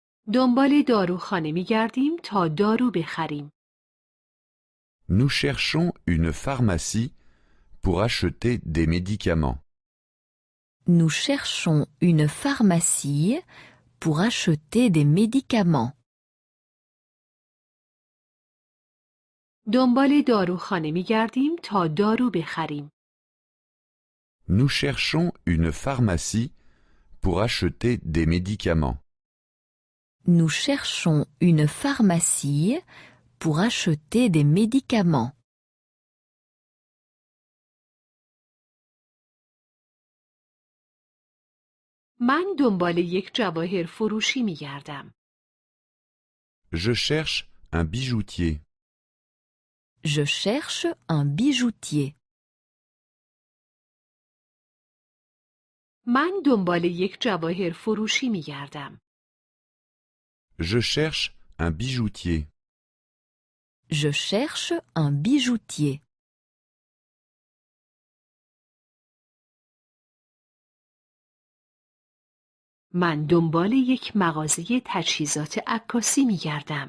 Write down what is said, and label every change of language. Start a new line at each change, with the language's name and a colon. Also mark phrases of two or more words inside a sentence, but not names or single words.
Persian: دنبال داروخانه می گردیم تا دارو بخریم.
French: Nous cherchons une pharmacie pour acheter des médicaments. Nous cherchons une pharmacie pour acheter des médicaments.
Persian: دنبال داروخانه می گردیم تا دارو بخریم.
French: Nous cherchons une pharmacie pour acheter des médicaments. Nous cherchons une pharmacie pour acheter des médicaments.
Persian: من دنبال یک جواهر فروشی می گردم.
French: Je cherche un bijoutier. Je cherche un bijoutier.
Persian: من دنبال یک جواهر فروشی می گردم.
French: Je cherche un bijoutier. Je cherche un bijoutier.
Persian: من دنبال یک مغازه تجهیزات عکاسی می گردم.